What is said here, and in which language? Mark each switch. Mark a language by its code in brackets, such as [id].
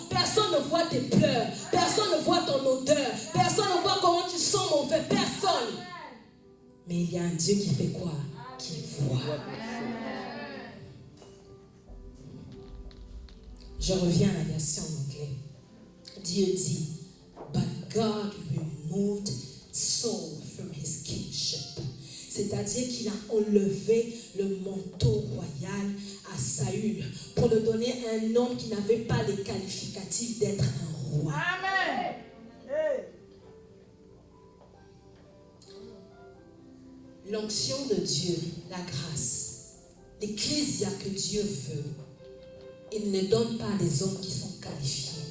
[fr] Personne ne voit tes pleurs. Personne ne voit ton odeur. Personne ne voit comment tu sens mauvais. Personne. Mais il y a un Dieu qui fait quoi? Qui voit. Je reviens à la version en anglais. Dieu dit, [en] but God removed Saul from his kingship. [fr] C'est-à-dire qu'il a enlevé le manteau royal à Saül pour le donner à un homme qui n'avait pas les qualificatifs d'être un roi. Amen. Hey. L'onction de Dieu, la grâce, l'ecclésia que Dieu veut, il ne donne pas à des hommes qui sont qualifiés.